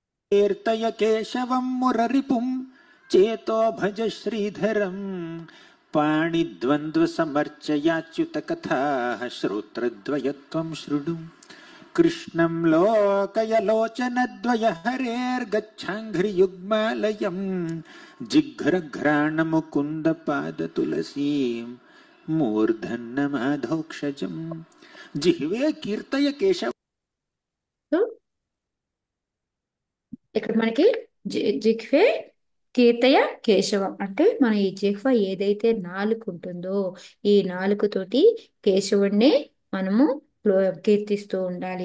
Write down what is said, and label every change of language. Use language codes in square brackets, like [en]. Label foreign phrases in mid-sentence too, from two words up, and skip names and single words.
[sa] कीर्तय केशवं मुररिपुं चेतो भज श्रीधरं पाणिद्वन्द्वसमर्चयाच्युतकथाः श्रोत्रद्वयत्वं शृणु कृष्णं लोकयलोचनद्वय हरेर्गच्छाङ्घ्रियुग्मालयं जिघ्रघ्राणमुकुन्दपादतुलसीं मूर्धन्यमाधोक्षजं जिह्वे कीर्तय केशव. [te] సో ఇక్కడ మనకి [sa] జిహ్వే కీర్తయ కేశవం [te] అంటే మన ఈ జిహ్వ ఏదైతే నాలుక ఉంటుందో ఈ నాలుకతోటి కేశవుణ్ణి మనము కీర్తిస్తూ ఉండాలి.